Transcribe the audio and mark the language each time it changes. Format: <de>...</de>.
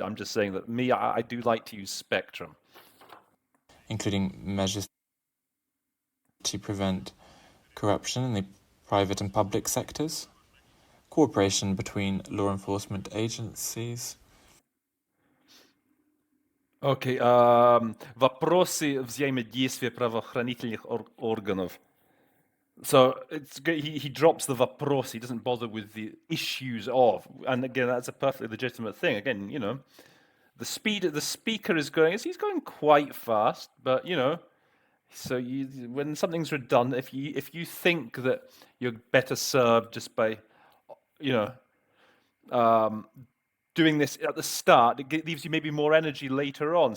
<en>I'm just saying that I do like to use spectrum. Including measures to prevent corruption in the private and public sectors, cooperation between law enforcement agencies.</en> <ru>Окей, вопросы взаимодействия правоохранительных органов.</ru> <en>So it's good. He drops the vapros. He doesn't bother with the issues of, and again, that's a perfectly legitimate thing. Again, the speed the speaker is going. He's going quite fast, but so when something's redundant, if you think that you're better served just by, you know, doing this at the start, it leaves you maybe more energy later on.</en>